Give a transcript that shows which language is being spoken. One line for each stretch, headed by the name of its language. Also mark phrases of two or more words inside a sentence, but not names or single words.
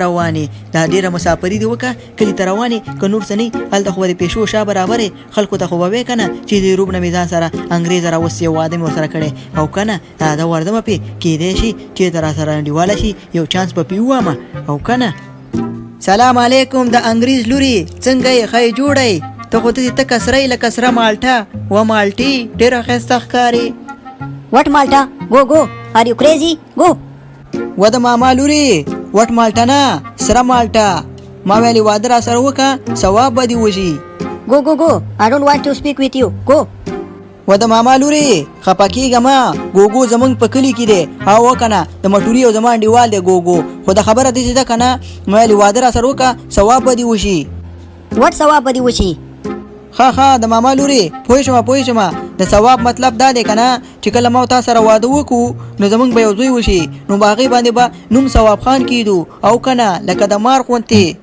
Pashto: روانې دا ډېره مسافري دې وکړه کلي ته روانې که نور څه نه هلته خو به د پیشو شا برابرې خلکو ته خو به وې که نه چې د روب نه مې ځان سره انګریز راوستې واده مې ورسره کړی او که نه دا ورځمه پې کیدای شي چېرته را سره انډیواله شي یو چانس به پې ووامه او که نه سلام علیکم د انګریز لوري څنګه یې ښه جوړی ته خو ته دې ته کسری لکه سره مالټه و مالټي ډېره ښایسته ښکاري
English: What Malta? Go, go. Are you crazy? Go.
Pashto: و د ماما لوري وټ مالټه نه سره مالټه ما ویلې واده را سره وکړه ثواب به دې وشي
English: Go, go, go. I don't want to speak with you. Go. و د ماما لوري خفه کېږه مه ګوګو زمونږ په کلي کې دی هو که نه د مټوري او زما انډیوال دی ګوګو خو د خبره داسې ده که نه ما ویلې واده را سره وکړه ثواب به دې وشي What
Pashto: ثواب به دې وشي؟ ښه د ماما لوري پوه شومه د ثواب مطلب دا دی که نه چې کله ما تا سره واده وکړو نو زمونږ به یو زوی وشي نو په هغې باندې به نوم ثواب خان کېدو او که نه لکه د مار غوندې